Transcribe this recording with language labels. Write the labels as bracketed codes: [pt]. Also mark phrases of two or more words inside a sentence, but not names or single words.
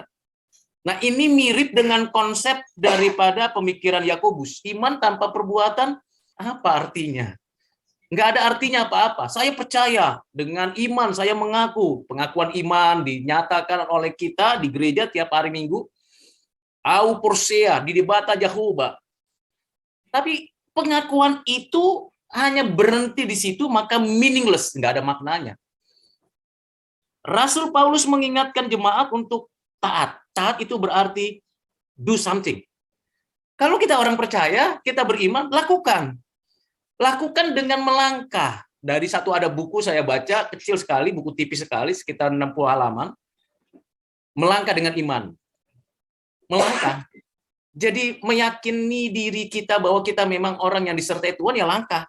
[id] Nah, ini mirip dengan konsep daripada pemikiran Yakobus. Iman tanpa perbuatan, apa artinya? Nggak ada artinya apa-apa. Saya percaya dengan iman, saya mengaku. Pengakuan iman dinyatakan oleh kita di gereja tiap hari Minggu. [bbc] Au persea, di debata Jehovah. [id] Tapi pengakuan itu hanya berhenti di situ, maka meaningless, nggak ada maknanya. Rasul Paulus mengingatkan jemaat untuk taat. Taat itu berarti [en] do something. [id] Kalau kita orang percaya, kita beriman, lakukan. Lakukan dengan melangkah. Dari satu ada buku saya baca, kecil sekali, buku tipis sekali, sekitar 60 halaman. Melangkah dengan iman. Melangkah. Jadi meyakini diri kita bahwa kita memang orang yang disertai Tuhan, ya langkah.